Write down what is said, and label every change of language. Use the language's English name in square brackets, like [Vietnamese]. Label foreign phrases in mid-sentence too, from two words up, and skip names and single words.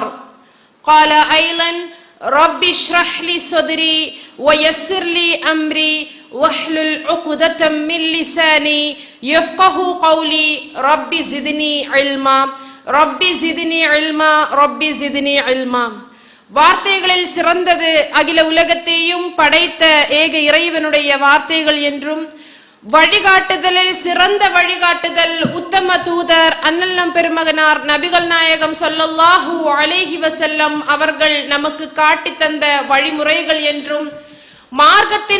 [Arabic] قال أيضا رب اشرح لي صدري ويسر لي أمري واحلل عقدة من لساني يفقه قولي رب زدني علما رب زدني علما رب زدني علما. [Tamil] வார்த்தைகளில் சிறந்தது அகில உலகத்தையும் படைத்த ஏக இறைவனுடைய வார்த்தைகள் என்றும், வழிகாட்டுதலில் சிறந்த வழிகாட்டுதல் உத்தம தூதர் அண்ணல் நம் பெருமகனார் நபிகள் நாயகம் [Arabic] صلى الله عليه وسلم [Tamil] அவர்கள் நமக்கு காட்டி தந்த வழிமுறைகள் என்றும், மார்க்கத்தின்